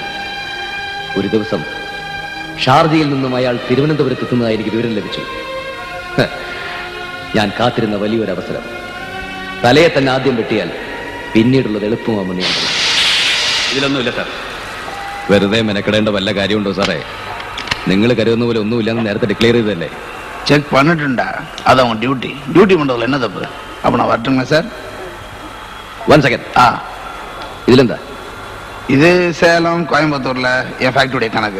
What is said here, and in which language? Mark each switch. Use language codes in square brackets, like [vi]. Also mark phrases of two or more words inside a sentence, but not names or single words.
[ml] ഒരു ദിവസം ഷാർജയിൽ നിന്നും അയാൾ തിരുവനന്തപുരത്ത് എത്തുന്നതായി എനിക്ക് വിവരം ലഭിച്ചു. ഞാൻ കാത്തിരുന്ന വലിയൊരു അവസരം. തലയെ തന്നെ ആദ്യം വെട്ടിയാൽ പിന്നീടുള്ളത് എളുപ്പമാണെന്ന് ഞാൻ പറഞ്ഞു. ഇതിലൊന്നുമില്ല സാർ. വെറുതെ മെനക്കെടേണ്ട വല്ല കാര്യമുണ്ടോ സാറേ? നിങ്ങൾ കരുതുന്ന പോലെ ഒന്നുമില്ലെന്ന് നേരത്തെ ഡിക്ലെയർ ചെയ്തല്ലേ? [ta] செக் பண்ணிட்டுண்டா, அது அவன் டியூட்டி. டியூட்டி பண்றதுல என்ன தப்பு? அப்ப நான் வரட்டுங்களா சார்? 1 செகண்ட். இதுலெந்தா? இது சேலம் கோயம்புத்தூர்ல என் ஃபேக்டரியுடைய கணக்கு.